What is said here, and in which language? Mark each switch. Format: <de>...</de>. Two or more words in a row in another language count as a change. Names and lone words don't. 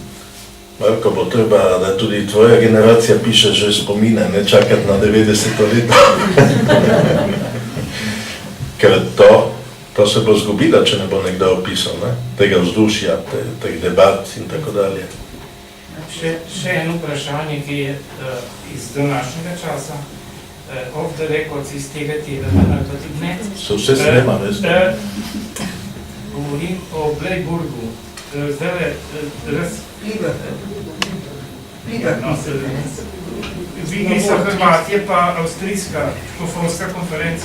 <sl>Marko, bo treba, da tudi tvoja generacija piše že spomine, ne čakati na 90 let. Ker to se bo zgubilo, če ne bo nekdo opisal, tega vzdušja, teh debat in tako dalje. Še eno vprašanje, ki je iz današnjega časa,</sl> <en>off the records</en> <sl>iz tega tedna, ali pa tudi ne. Se vse snema, veste? Govorim o Bleiburgu. Zdaj vidni so Hrvatije pa avstrijska škofovska konferenca.</sl>